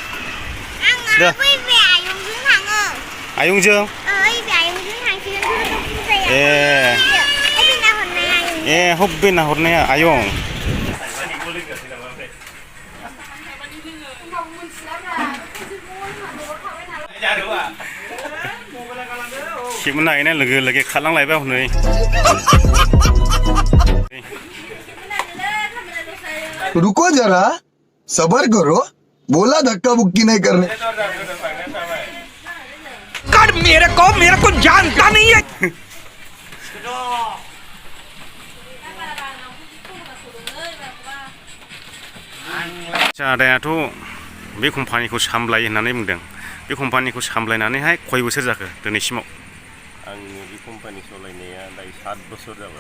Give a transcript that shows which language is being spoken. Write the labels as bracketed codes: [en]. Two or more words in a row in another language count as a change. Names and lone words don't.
[brx] आयंजों हब्बे नाहरनाया आयं खेबनो नागिरनाय लोगो खारलांलायबाय हनै [hi] रुको जरा सबर करो बोला धक्का बुक्की नहीं करने कर मेरे को जानता नहीं है [brx] आदायाथ' बे कम्पानिखौ सामलायो होननानै बुंदों बे कम्पानिखौ सामलायनानैहाय खय बोसोर जाखो दिनैसिमाव आङो बे कम्पानि सालायनाया दायो 7 बोसोर जाबाय